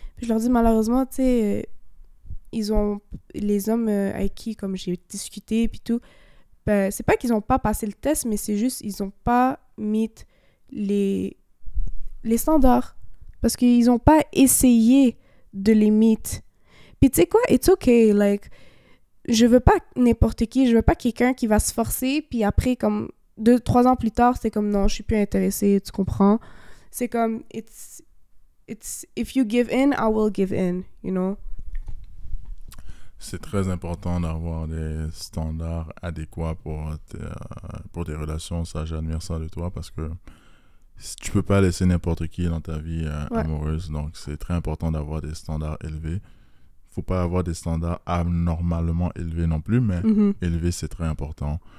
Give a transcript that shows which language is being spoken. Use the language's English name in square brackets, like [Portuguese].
[French] Puis je leur dis, malheureusement, tu sais, les hommes avec qui, comme j'ai discuté, puis tout, ben, c'est pas qu'ils ont pas passé le test, mais c'est juste, ils ont pas mis les standards. Parce qu'ils ont pas essayé de les meet. Puis tu sais quoi, [English] it's okay, like, [French] je veux pas n'importe qui, je veux pas quelqu'un qui va se forcer, puis après, comme, 2-3 ans plus tard, c'est comme, non, je suis plus intéressée, tu comprends? C'est comme, [English] it's if you give in, I will give in, you know? [French] C'est très important d'avoir des standards adéquats pour tes relations. Ça, j'admire ça de toi parce que tu peux pas laisser n'importe qui dans ta vie amoureuse. Donc, c'est très important d'avoir des standards élevés. Faut pas avoir des standards anormalement élevés non plus, mais élevés, c'est très important.